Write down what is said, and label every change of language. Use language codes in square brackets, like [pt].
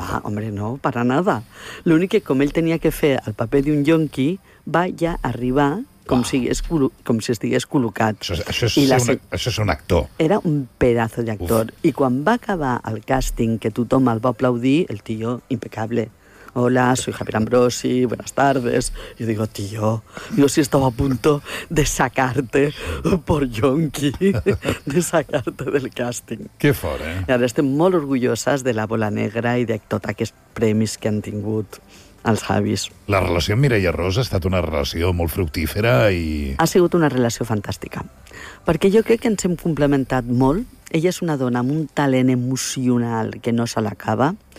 [ca] Que va, home, no, per a nada. L'únic que, com ell tenia que fer el paper d'un jonqui, va ja arribar com si estigués col·locat. Això és un actor. Era un pedazo d'actor. I quan va acabar el càsting, que tothom el va aplaudir, el tio, impecable. [es] Hola, soy Javier Ambrosi, buenas tardes. Yo digo, tío, yo sí estaba a punto de sacarte por yonqui, de sacarte del càsting. [ca] Qué fort, eh? I ara estem molt orgulloses de la Bola Negra i de tots aquests premis que han tingut els Javis. La relació amb Mireia Ros ha estat una relació molt fructífera i... Ha sigut una relació fantàstica. Perquè jo crec que ens hem complementat molt. Ella és una dona amb un talent emocional que no se l'acaba.